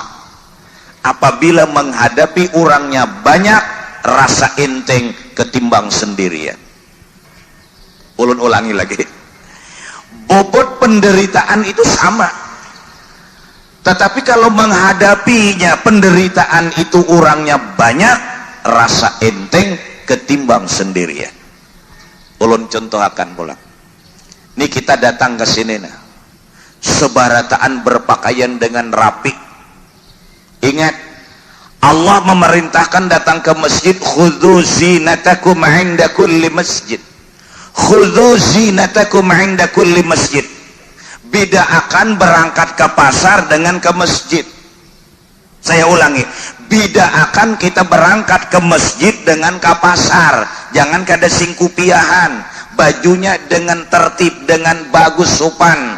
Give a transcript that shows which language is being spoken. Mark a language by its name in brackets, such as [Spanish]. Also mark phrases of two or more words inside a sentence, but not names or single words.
[Indonesian] Apabila menghadapi orangnya banyak, rasa enteng ketimbang sendirian. [Banjar] Ulun ulangi lagi. [Indonesian] Bobot penderitaan itu sama. Tetapi kalau menghadapinya penderitaan itu orangnya banyak, rasa enteng ketimbang sendirian. [Banjar] Ulun contohakan pula. [Indonesian] Ini kita datang ke sini nah. Sebarataan berpakaian dengan rapi. Ingat, Allah memerintahkan datang ke masjid, [Arabic] خذوا زينتكم عند كل مسجد. خذوا زينتكم عند كل مسجد. [Indonesian] Beda akan berangkat ke pasar dengan ke masjid. Saya ulangi, beda akan kita berangkat ke masjid dengan ke pasar. [Banjar] Jangan kada singkupiahan, bajunya dengan tertib, dengan bagus sopan.